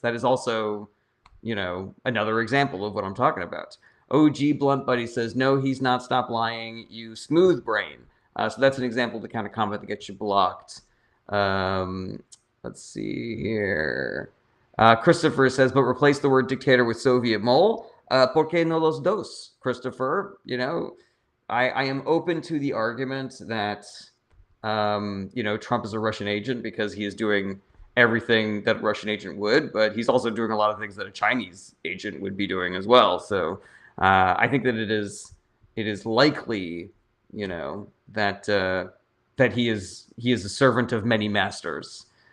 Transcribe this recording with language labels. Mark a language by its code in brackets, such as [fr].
[en] That is also, another example of what I'm talking about. OG Blunt Buddy says, no, he's not. Stop lying, you smooth brain. So that's an example of the kind of comment that gets you blocked. Let's see here. Christopher says, but replace the word dictator with Soviet mole. [es] ¿Por qué no los dos, Christopher? [en] I am open to the argument that, Trump is a Russian agent because he is doing everything that a Russian agent would, but he's also doing a lot of things that a Chinese agent would be doing as well. So I think that it is likely, that he is a servant of many masters.